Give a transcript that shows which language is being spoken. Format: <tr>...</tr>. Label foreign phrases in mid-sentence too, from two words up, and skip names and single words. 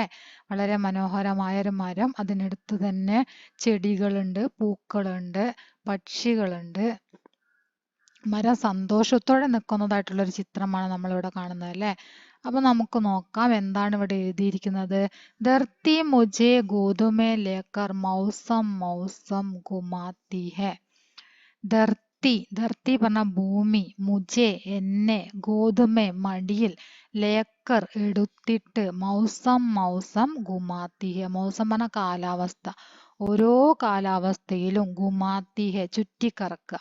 <ml>വളരെ മനോഹരമായ ഒരു മരം, അതിനടുത്ത് തന്നെ ചെടികളുണ്ട്, പൂക്കളുണ്ട്, പക്ഷികളുണ്ട്. മരം സന്തോഷത്തോടെ നിൽക്കുന്നതായിട്ടുള്ള ഒരു ചിത്രമാണ് നമ്മളിവിടെ കാണുന്നത് അല്ലേ. അപ്പൊ നമുക്ക് നോക്കാം എന്താണ് ഇവിടെ എഴുതിയിരിക്കുന്നത്.</ml> <hi>धरती मुझे गोद में लेकर मौसम मौसम घुमाती है.</hi> <ml>ധർത്തി പറഞ്ഞ ഭൂമി, മുझे എന്നെ, ഗോതുമെ മടിയിൽ, ലേക്കർ എടുത്തിട്ട്,</ml> <hi>मौसम मौसम घुमाती है.</hi> <ml>മൗസം പറഞ്ഞ കാലാവസ്ഥ, ഓരോ കാലാവസ്ഥയിലും,</ml> <hi>घुमाती है</hi> <ml>ചുറ്റിക്കറക്കുക.</ml>